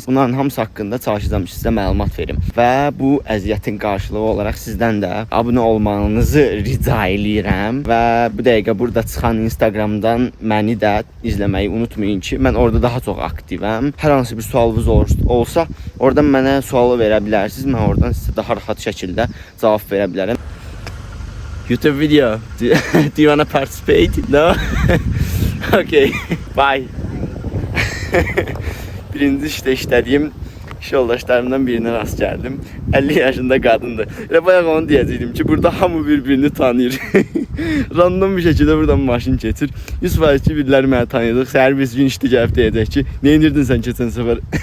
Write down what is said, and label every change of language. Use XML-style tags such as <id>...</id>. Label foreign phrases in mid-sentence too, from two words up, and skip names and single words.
<az>Bunların hamısı haqqında çalışacağam ki, sizə məlumat verim. Və bu əziyyətin qarşılığı olaraq sizdən də abunə olmanızı rica eləyirəm. Və bu dəqiqə burada çıxan Instagramdan məni də izləməyi unutmayın ki, mən orada daha çox aktivəm. Hər hansı bir sualınız olsa, oradan mənə sualı verə bilərsiniz. Mən oradan sizə daha rahat şəkildə cavab verə bilərəm. YouTube video.</az> <en>Do you want to participate? No? Okay. Bye.</en> <az>Birinci işdə işlədiyim iş yoldaşlarımdan birine rast gəldim. 50 yaşında qadındır. Elə bayaq onu deyəcəydim ki, burada hamı bir-birini tanıyır. Random bir şəkildə buradan maşın keçir. 100% ki, biriləri məni tanıyırdıq. Səhər biz gün işdə gəlib deyəcək ki, nə indirdin sən keçən səfər?</az>